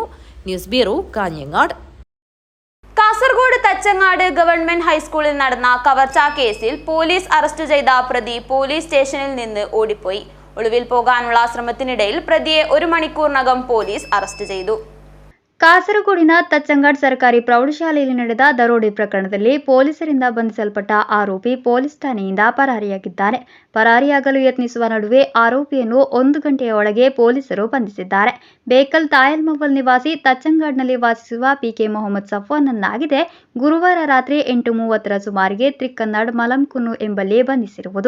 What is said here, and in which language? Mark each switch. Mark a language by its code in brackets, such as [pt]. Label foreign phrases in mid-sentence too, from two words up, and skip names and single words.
[ml] ന്യൂസ് ബ്യൂറോ കാഞ്ഞങ്ങാട്. കാസർഗോഡ് തച്ചങ്ങാട് ഗവൺമെന്റ് ഹൈസ്കൂളിൽ നടന്ന കവർച്ചാ കേസിൽ പോലീസ് അറസ്റ്റ് ചെയ്ത പ്രതി പോലീസ് സ്റ്റേഷനിൽ നിന്ന് ഓടിപ്പോയി. ഒളിവിൽ പോകാനുള്ള ശ്രമത്തിനിടയിൽ പ്രതിയെ 1 മണിക്കൂറിനകം പോലീസ് അറസ്റ്റ് ചെയ്തു. [kn] ಕಾಸರಗೋಡಿನ ತಚ್ಚಂಗಾಡ್ ಸರ್ಕಾರಿ ಪ್ರೌಢಶಾಲೆಯಲ್ಲಿ ನಡೆದ ದರೋಡೆ ಪ್ರಕರಣದಲ್ಲಿ ಪೊಲೀಸರಿಂದ ಬಂಧಿಸಲ್ಪಟ್ಟ ಆರೋಪಿ ಪೊಲೀಸ್ ಠಾಣೆಯಿಂದ ಪರಾರಿಯಾಗಿದ್ದಾನೆ. ಪರಾರಿಯಾಗಲು ಯತ್ನಿಸುವ ನಡುವೆ ಆರೋಪಿಯನ್ನು 1 ಗಂಟೆಯ ಒಳಗೆ ಪೊಲೀಸರು ಬಂಧಿಸಿದ್ದಾರೆ. ಬೇಕಲ್ ತಾಯಲ್ಮವಲ್ ನಿವಾಸಿ ತಚ್ಚಂಗಾಡ್ನಲ್ಲಿ ವಾಸಿಸುವ ಪಿಕೆ ಮೊಹಮ್ಮದ್ ಸಫ್ವಾನ್ನನ್ನಾಗಿದೆ ಗುರುವಾರ ರಾತ್ರಿ 8:30 ಸುಮಾರಿಗೆ ತ್ರಿಕ್ಕನ್ನಾಡ್ ಮಲಂಕುನ್ನು ಎಂಬಲ್ಲಿ ಬಂಧಿಸಿರುವುದು.